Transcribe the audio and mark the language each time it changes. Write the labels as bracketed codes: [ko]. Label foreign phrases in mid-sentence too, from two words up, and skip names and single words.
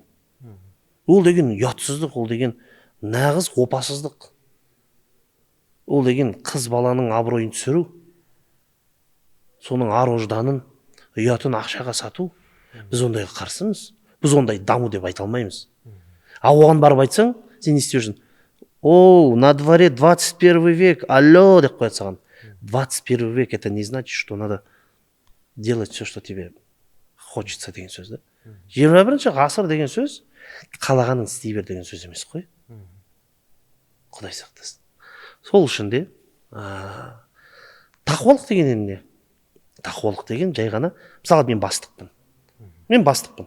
[kk] Ол деген ұятсыздық, ол деген нағыз опасыздық. Ол деген қыз баланың абыройын түсіру, соның ар-ожданын, ұятын ақшаға сату. Біз ондайға қарсымыз. Біз ондай даму деп айта алмаймыз. Оған барып айтсаң, сен не істеушін? [ru] О, на дворе 21 век, алло, [kk] деп қояды саған. [ru] 21 век, это не значит, что надо делать все, что тебе хочется [kk] деген сөз да. 21 ғасыр деген сөз қалағанын істей бер деген сөз емес қой. Құдай сақтасын. Сол үшін де тақуалық деген не? Тақуалық деген жай ғана, мысалы мен бастықпын.